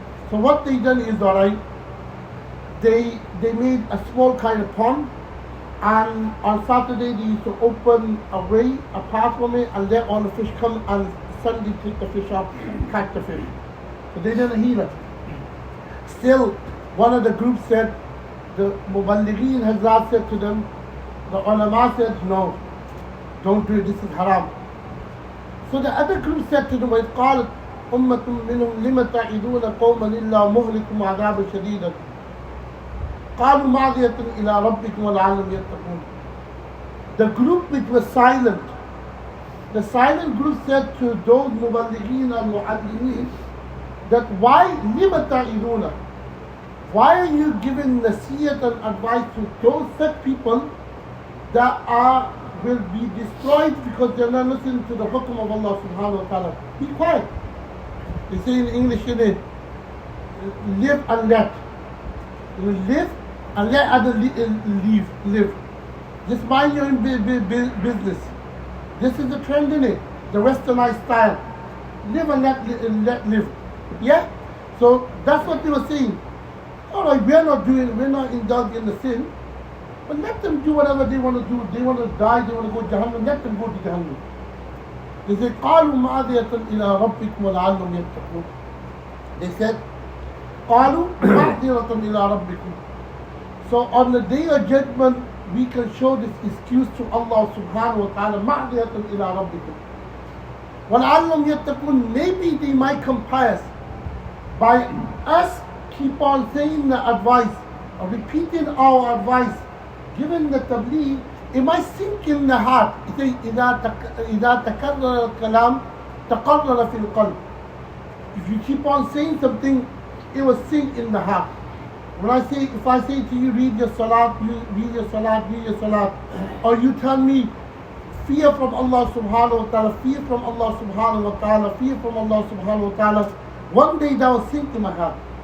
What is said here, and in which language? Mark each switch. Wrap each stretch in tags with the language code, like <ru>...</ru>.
<en>So what they done is, alright, they made a small kind of pond, and on Saturday they used to open a way apart from it and let all the fish come, and Sunday take the fish up, catch the fish. So they didn't hear it. Still, one of the groups said, the Muballighin Hazrat said to them, the ulama said, no, don't do it, this is haram. So the other group said to them,</en> <ar>وَإِذْ قَالَتْ أُمَّةٌ مِّنْهُمْ لِمَ تَعِدُونَ قَوْمًا إِلَّا مُهْلِكُمْ عَذَابًا شَدِيدًا قَالُوا مَعْذِرَةً إِلَىٰ رَبِّكُمْ وَلَعَلَّهُمْ يَتَّقُونَ.</ar> <en>The group which was silent, the silent group said to those Muballighin and Mu'allimin that</en> <ar>لِمَ تَعِدُونَ?</ar> <en>Why are you giving nasiyat and advice to those such people that will be destroyed because they're not listening to the hukm of Allah subhanahu wa ta'ala? Be quiet. They say in English, live and let. Live and let others live. Just mind your own business. This is the trend in it, the westernized style. Live and let live. Yeah? So that's what they were saying. Alright, we're not indulged in the sin, but let them do whatever they want to do. They want to die, they want to go to Jahannam, let them go to Jahannam. They say,</en> <ar>قَالُوا مَعْذِرَةً إِلَىٰ رَبِّكُمْ وَلَعَلَّهُمْ يَتَّقُونَ.</ar> <en>They said,</en> <ar>قَالُوا مَعْذِرَةً إِلَىٰ رَبِّكُمْ.</ar> <en>So on the day of judgment, we can show this excuse to Allah subhanahu wa ta'ala,</en> <ar>مَعْذِرَةً إِلَىٰ رَبِّكُمْ وَلَعَلَّهُمْ يَتَّقُونَ.</ar> <en>Maybe they might come pious by us keep on saying the advice, or repeating our advice, giving the tabligh, it might sink in the heart. It says,</en> <ar>إِذَا تَكَرَّرَ الْكَلَامِ تَقَرَّرَ فِي الْقَلْبِ.</ar> <en>If you keep on saying something, it will sink in the heart. If I say to you, read your salat, read your salat, or you tell me, fear from Allah subhanahu wa ta'ala, fear from Allah subhanahu wa ta'ala, fear from Allah subhanahu wa ta'ala, one day that will sink in my heart.</en>